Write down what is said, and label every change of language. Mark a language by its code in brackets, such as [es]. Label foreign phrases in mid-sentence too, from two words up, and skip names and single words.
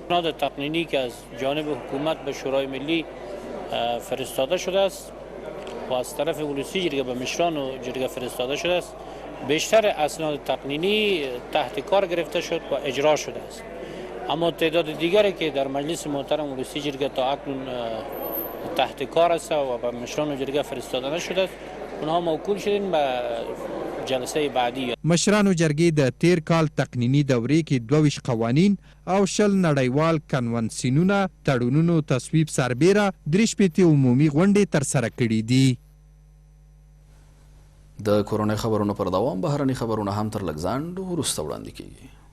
[fa] اسناد تقنینی که از جانب حکومت به شورای ملی فرستاده شده است و از طرف ولسی جرگه به مشران و جرگه فرستاده شده است، بیشتر اسناد تقنینی تحت کار گرفته شد و اجرا شده است. اما تعداد دیگری که در مجلس محترم ولسی جرگه تا اکنون تحت کار است و به مشران و جرگه فرستاده نشده است، اونها موکول شدن به جلسه بعدی. [ps] مشرانو جرګې د تیر کال تقنینی دورې کې 22 قوانین او 10 نړیوال کنونسیونونه تړونونو تصویب سربیره 3 عمومي غونډې ترسره کړې دي. د کورونای خبرونو پر دوام بهرني خبرونه هم تر لږ ځنډ وروسته وړاندې کیږي.